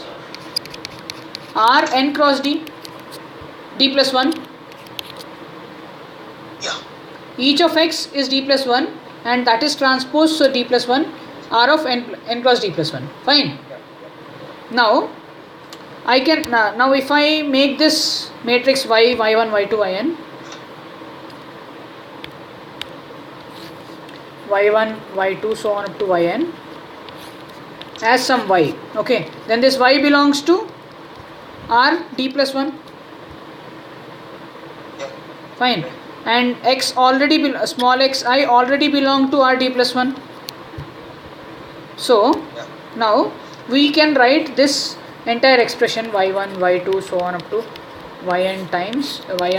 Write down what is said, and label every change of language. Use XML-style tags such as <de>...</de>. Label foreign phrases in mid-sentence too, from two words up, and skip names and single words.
<en>R n cross D. D plus 1. Each of X is D plus 1 and that is transpose, so D plus 1. R of n cross D plus 1. Fine. Now, I can now if I make this matrix y, y1, y2, yn, y1, y2, so on up to yn as some y. Okay. Then this y belongs to R D plus 1. Fine. And x already small xi already belong to R D plus 1. So, now we can write this entire expression y1, y2, so on up to yn times ym</en>